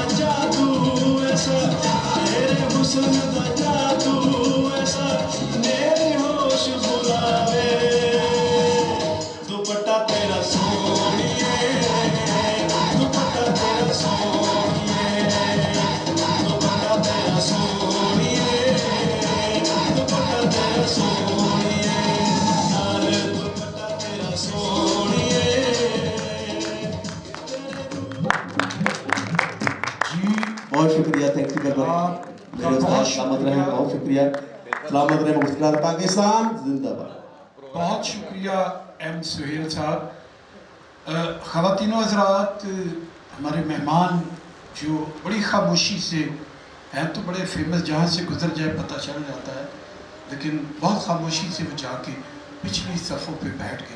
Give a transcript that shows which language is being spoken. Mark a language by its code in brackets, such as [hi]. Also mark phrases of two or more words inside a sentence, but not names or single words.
[pa] جادو ایسا تیرے حسن دا جادو ایسا میرے ہوش بھلاوے دوپٹہ تیرا سونیے دوپٹہ تیرا سونیے دوپٹہ تیرا سونیے دوپٹہ تیرا سونیے یار دوپٹہ تیرا سونیے [ur] जी بہت شکریہ, [en] thank you [ur] میرے استاد سلامت رہے، بہت شکریہ، سلامت رہے مسکرات پاکستان زندہ باد. بہت شکریہ ایم سہیل صاحب۔ خواتین و حضرات، ہمارے مہمان جو بڑی خاموشی سے ہیں تو بڑے فیمس، جہاں سے گزر جائے پتا چل جاتا ہے، لیکن بہت خاموشی سے وہ جا کے پچھلی صفوں پہ بیٹھ گئے.